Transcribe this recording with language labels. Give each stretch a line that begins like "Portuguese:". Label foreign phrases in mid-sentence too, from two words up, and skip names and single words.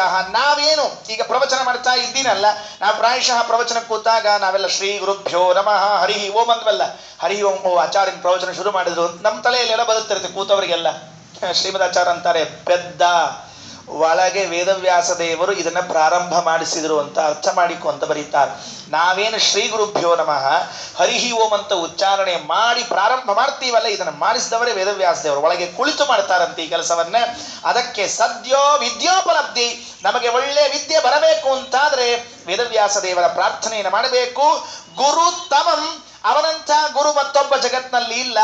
Kannada: ನಾವೇನು ಈಗ ಪ್ರವಚನ ಮಾಡ್ತಾ ಇದ್ದೀನಲ್ಲ, ನಾವು ಪ್ರಾಯಶಃ ಪ್ರವಚನ ಕೂತಾಗ ನಾವೆಲ್ಲ
Sanskrit: ಶ್ರೀ ಗುರುಭ್ಯೋ ನಮಃ ಹರಿ ಓಂ
Kannada: ಅಂದ್ವಲ್ಲ.
Sanskrit: ಹರಿ ಓಂ
Kannada: ಆಚಾರ್ಯನ ಪ್ರವಚನ ಶುರು ಮಾಡಿದ್ರು ನಮ್ಮ ತಲೆಯಲ್ಲೆಲ್ಲ ಬದುತ್ತಿರುತ್ತೆ ಕೂತವರಿಗೆಲ್ಲ. ಶ್ರೀಮದಾಚಾರ್ಯ ಅಂತಾರೆ, ಪೆದ್ದ ಒಳಗೆ ವೇದವ್ಯಾಸ ದೇವರು ಇದನ್ನ ಪ್ರಾರಂಭ ಮಾಡಿಸಿದ್ರು ಅಂತ ಅರ್ಥ ಮಾಡಿಕೊ ಅಂತ ಬರೀತಾರೆ. ನಾವೇನು
Sanskrit: ಶ್ರೀ ಗುರುಭ್ಯೋ ನಮಃ ಹರಿಹಿ ಓಂ
Kannada: ಅಂತ ಉಚ್ಚಾರಣೆ ಮಾಡಿ ಪ್ರಾರಂಭ ಮಾಡ್ತೀವಲ್ಲ, ಇದನ್ನು ಮಾಡಿಸಿದವರೇ ವೇದವ್ಯಾಸ ದೇವರು. ಒಳಗೆ ಕುಳಿತು ಮಾಡ್ತಾರಂತೆ ಈ ಕೆಲಸವನ್ನ. ಅದಕ್ಕೆ
Sanskrit: ಸದ್ಯೋ ವಿದ್ಯೋಪಲಬ್ಧಿ.
Kannada: ನಮಗೆ ಒಳ್ಳೆ ವಿದ್ಯೆ ಬರಬೇಕು ಅಂತಾದ್ರೆ ವೇದವ್ಯಾಸ ದೇವರ ಪ್ರಾರ್ಥನೆಯನ್ನು ಮಾಡಬೇಕು.
Sanskrit: ಗುರು ತಮಂ,
Kannada: ಅವನಂಥ ಗುರು ಮತ್ತೊಬ್ಬ ಜಗತ್ನಲ್ಲಿ ಇಲ್ಲ.